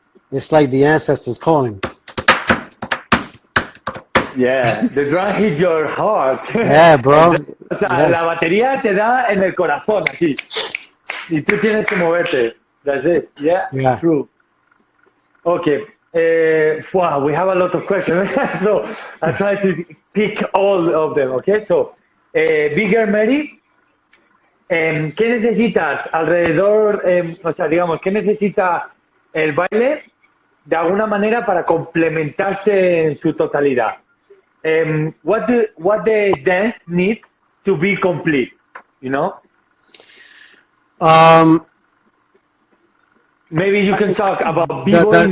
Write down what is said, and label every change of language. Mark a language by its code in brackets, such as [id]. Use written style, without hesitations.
[en] It's like the ancestors calling. Yeah, the drum hit your heart. Yeah, bro. [es] O sea, la batería te da en el corazón aquí. Y tú tienes que moverte. [en] That's it. Yeah. True. Okay. Wow, we have a lot of questions. So I try to pick all of them. Okay. [es] So, Bigger Mary, ¿qué necesitas alrededor? O sea, digamos, ¿qué necesita el baile de alguna manera para complementarse en su totalidad? [en] What the dance needs to be complete, you know? Maybe you can talk about b-boy,